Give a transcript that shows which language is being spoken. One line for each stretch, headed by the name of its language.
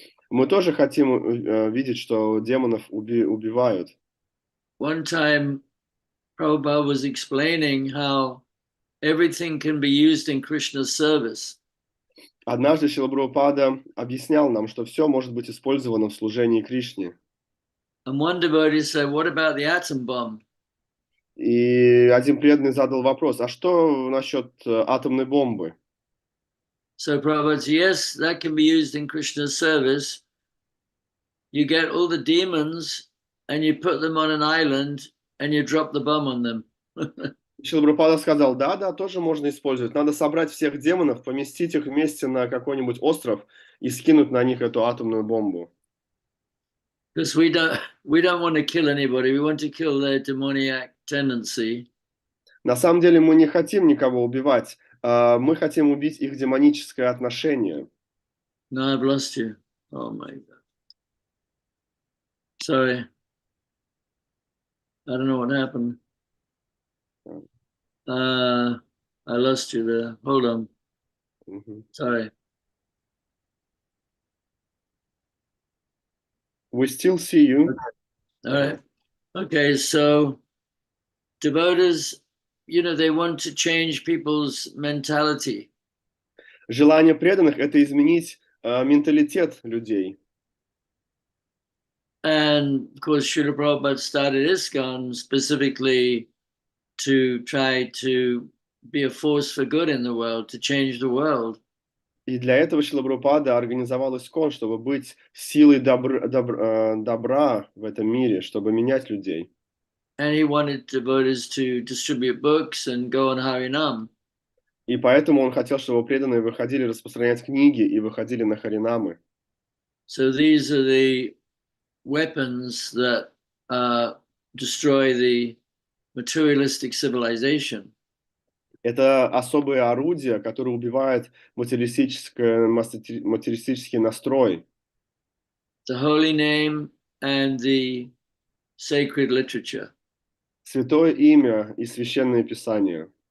Russian: Мы тоже хотим видеть, что демонов убивают.
English: One time, Prabhupada was explaining how everything can be used in Krishna's service.
Russian: Однажды Шрила Прабхупада объяснял нам, что все может быть использовано в служении Кришне.
English: And one devotee said, what about the atom bomb?
Russian: И один преданный задал вопрос, а что насчет атомной бомбы?
English: So Prabhupada said, yes, that can be used in Krishna's service. You get all the demons and you put them on an island and you drop the bomb on them.
Russian: Шрила Прабхупада сказал, да, тоже можно использовать. Надо собрать всех демонов, поместить их вместе на какой-нибудь остров и скинуть на них эту атомную бомбу.
English: Because we don't want to kill anybody. We want to kill their demoniac tendency.
Russian: На самом деле мы не хотим никого убивать. Мы хотим убить их демоническое отношение.
English: No, I've lost you. Oh my God. Sorry. I don't know what happened. I lost you there. Hold on. Sorry. We still see you. All right. Okay, so devotees, they want to change people's mentality.
Russian: Желание преданных – это изменить менталитет людей.
English: And of course, Srila Prabhupada started ISKCON specifically to try to be a force for good in the world, to change the world.
Russian: И для этого Шрила Прабхупада организовал ISKCON, чтобы быть силой добра в этом мире, чтобы менять людей.
English: And he wanted devotees to distribute books and go on Harinam.
Russian: И поэтому он хотел, чтобы преданные выходили распространять книги и выходили на харинамы.
English: So these are the weapons that destroy the materialistic civilization.
Russian: Это особые орудия, которые убивают материалистический настрой.
English: The holy name and the sacred literature.
Russian: Святое имя и священное писание.